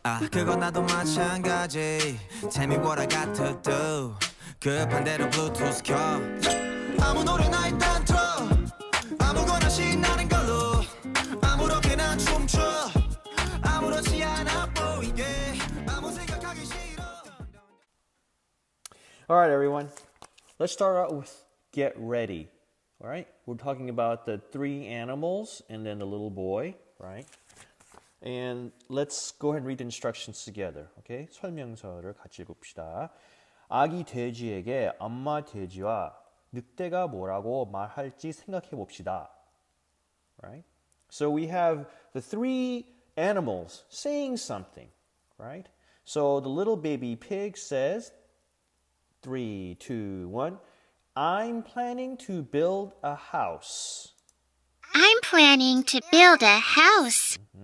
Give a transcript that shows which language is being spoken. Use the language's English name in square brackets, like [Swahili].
[Korean] 그건 나도 마찬가지 [English] Tell me what I got to do [Korean] 급한 대로 블루투스 켜 아무 노래나 일단 틀어 아무거나 신나는 걸로 아무렇게나 춤춰 아무렇지 않아 보이게 아무 생각하기 싫어 [English] All right, everyone. Let's start out with get ready. All right? We're talking about the three animals and then the little boy, right? And let's go ahead and read the instructions together. Okay? [Korean] 설명서를 같이 읽읍시다. 아기 돼지에게 엄마 돼지와 늑대가 뭐라고 말할지 생각해 봅시다. [English] Right? So we have the three animals saying something, right? So the little baby pig says, 3, 2, 1, I'm planning to build a house. I'm planning to build a house.